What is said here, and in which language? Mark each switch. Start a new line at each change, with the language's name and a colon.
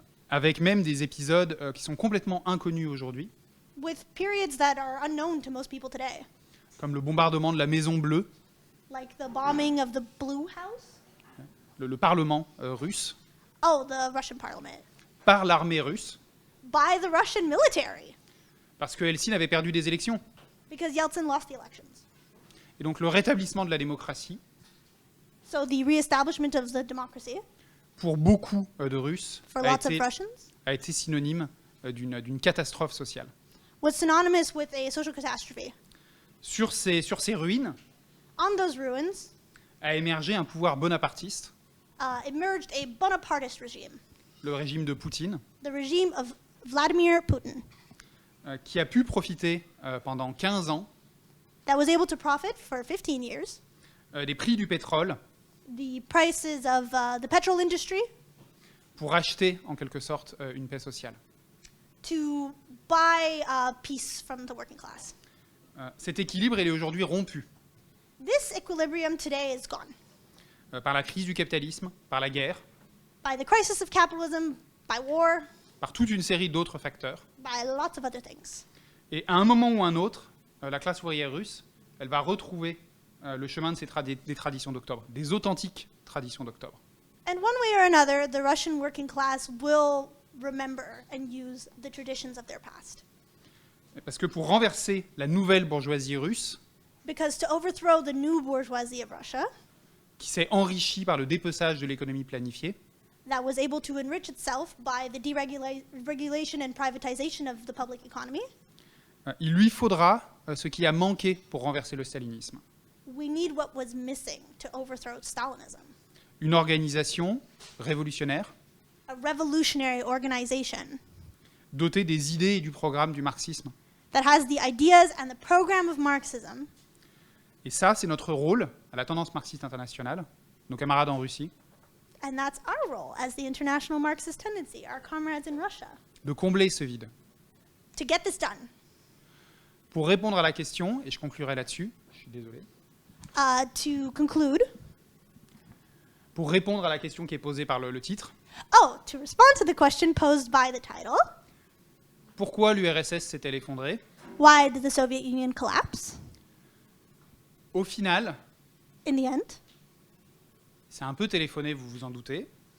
French: Avec même des épisodes qui sont complètement inconnus aujourd'hui,
English: with periods that are unknown to most people today,
French: comme le bombardement de la Maison Bleue,
English: like the bombing of the Blue House.
French: le Parlement russe,
English: Oh, the Russian parliament.
French: par l'armée russe,
English: By the Russian military,
French: parce que Helsinki avait perdu des élections.
English: because Yeltsin lost the elections.
French: Et donc le rétablissement de la démocratie,
English: So the reestablishment of the democracy
French: pour beaucoup de Russes,
English: for lots of Russians
French: a été synonyme d'une catastrophe sociale.
English: was synonymous with a social catastrophe.
French: Sur ces ruines
English: On those ruins
French: a émergé un pouvoir bonapartiste,
English: emerged a Bonapartist regime,
French: le régime de Poutine,
English: the regime of Vladimir Putin,
French: qui a pu profiter pendant 15 ans
English: that was able to profit for 15 years
French: des prix du pétrole
English: the prices of the petrol industry
French: pour acheter en quelque sorte une paix sociale.
English: to buy peace from the working class.
French: Cet équilibre il est aujourd'hui rompu
English: This equilibrium today is gone
French: par la crise du capitalisme, par la guerre,
English: by the crisis of capitalism, by war,
French: par toute une série d'autres facteurs.
English: by lots of other things.
French: Et à un moment ou un autre, la classe ouvrière russe, elle va retrouver le chemin de des traditions d'octobre, des authentiques traditions d'octobre.
English: And one way or another, the Russian working class will remember and use the traditions of their past.
French: Parce que pour renverser la nouvelle bourgeoisie russe,
English: Because to overthrow the new bourgeoisie of Russia,
French: qui s'est enrichie par le dépeçage de l'économie planifiée,
English: that was able to enrich itself by the deregulation and privatization of the public economy,
French: il lui faudra ce qui a manqué pour renverser le stalinisme.
English: we need what was missing to overthrow Stalinism.
French: Une organisation révolutionnaire,
English: A revolutionary organization
French: dotée des idées et du programme du marxisme.
English: that has the ideas and the program of Marxism.
French: Et ça, c'est notre rôle à la Tendance marxiste internationale, nos camarades en Russie,
English: And that's our role as the International Marxist Tendency, our comrades in Russia,
French: de combler ce vide.
English: to get this done.
French: Pour répondre à la question, et je conclurai là-dessus, je suis désolé,
English: To conclude,
French: pour répondre à la question qui est posée par le titre,
English: to respond to the question posed by the title,
French: pourquoi l'URSS s'est-elle effondrée?
English: why did the Soviet Union collapse?
French: Au final,
English: In the end,
French: c'est un peu téléphoné, vous vous en doutez.